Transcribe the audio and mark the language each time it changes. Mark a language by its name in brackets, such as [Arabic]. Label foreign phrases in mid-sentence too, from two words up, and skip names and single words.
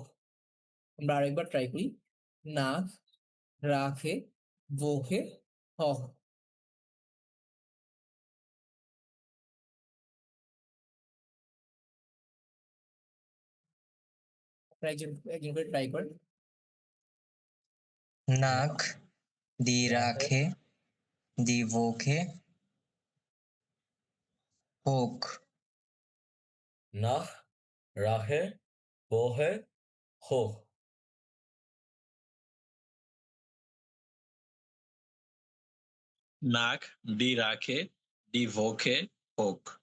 [Bangla] আমরা আরেকবার ট্রাই করি। [German] Nach, Rache, Woche, hoch. [Bangla] আপনারা একজন একজন করে ট্রাই করেন। [German] Nack, die Rache, die Woche, Hoch, Nach, Rache, Woche, hoch. Nack, die Rache, die Woche, Hoch,